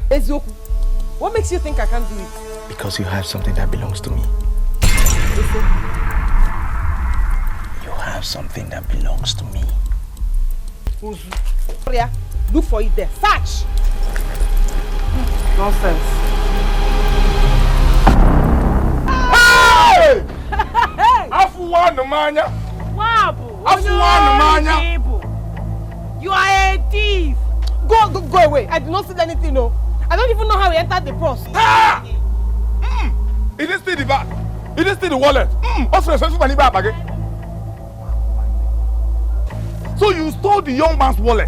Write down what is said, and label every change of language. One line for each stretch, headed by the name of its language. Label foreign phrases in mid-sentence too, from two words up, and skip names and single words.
English: Ezioku, what makes you think I can't do it? Because you have something that belongs to me. You have something that belongs to me. Look for it there. Search! Nonsense. Hey!
Igbo: Afuwana manya. Wabu. Afuwana manya.
English: You are a thief. Go away. I did not steal anything, no. I don't even know how he entered the purse. Ah! He didn't steal the bag. He didn't steal the wallet. Also, money back again. So you stole the young man's wallet?